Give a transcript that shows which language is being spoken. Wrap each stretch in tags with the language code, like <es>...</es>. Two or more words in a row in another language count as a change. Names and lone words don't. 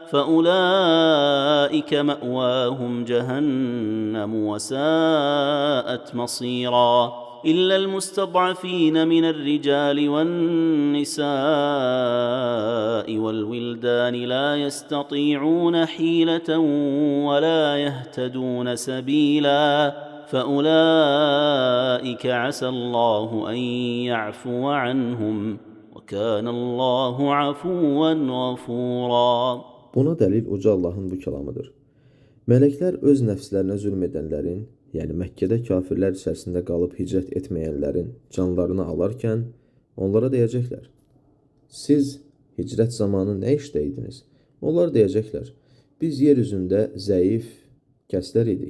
<ar>فأولئك مأواهم جهنم وساءت مصيرا إلا المستضعفين من الرجال والنساء والولدان لا يستطيعون حيلة ولا يهتدون سبيلا فأولئك عسى الله أن يعفو عنهم وكان الله عفوا غفورا.</ar> <az>Buna dəlil uca Allahın bu kəlamıdır. Mələklər öz nəfslərinə zülm edənlərin, yəni Məkkədə kafirlər içərisində qalıb hicrət etməyənlərin canlarını alarkən onlara deyəcəklər: Siz hicrət zamanı nə işdə idiniz? Onlar deyəcəklər: Biz yer üzündə zəif kəslər idik.</az>